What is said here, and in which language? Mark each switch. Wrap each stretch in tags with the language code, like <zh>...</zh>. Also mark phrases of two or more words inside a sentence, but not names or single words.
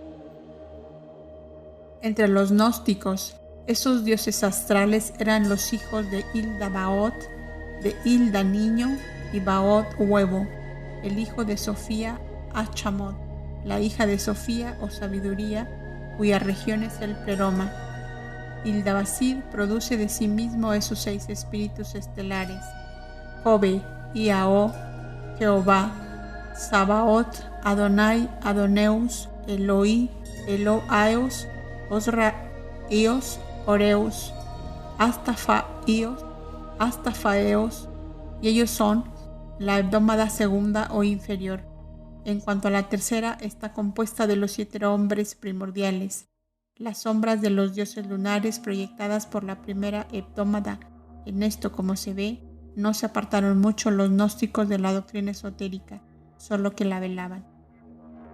<es>Entre los gnósticos, esos dioses astrales eran los hijos de Hilda Baoth, de Hilda niño, y Baoth huevo, el hijo de Sofía Achamot, la hija de Sofía o sabiduría, cuya región es el pleroma. Hilda Basid produce de sí mismo esos 6 espíritus estelares: Jove, Iao, Jehová, Sabaoth, Adonai, Adoneus, Eloi, Eloaeos, Osraíos, Oreus, Astafaeos, y ellos son la hebdómada segunda o inferior. En cuanto a la tercera, está compuesta de los 7 hombres primordiales, las sombras de los dioses lunares proyectadas por la primera hebdómada. En esto, como se ve, no se apartaron mucho los gnósticos de la doctrina esotérica, solo que la velaban.</es>